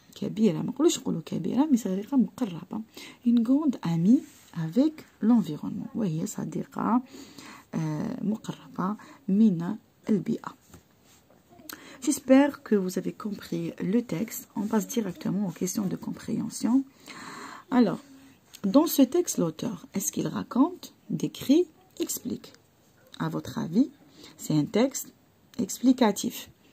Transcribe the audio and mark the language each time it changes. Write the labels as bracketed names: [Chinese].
[Arabic] كبيرة, ما نقولوش نقولوا كبيرة, [French] mais [Arabic] صديقة مقربة. [French] Une grande amie avec l'environnement. [Arabic] وهي صديقة مقربة من البيئة. [French] J'espère que vous avez compris le texte. On passe directement aux questions de compréhension. Alors, dans ce texte, l'auteur, est-ce qu'il raconte, décrit, explique? À votre avis, c'est un texte explicatif.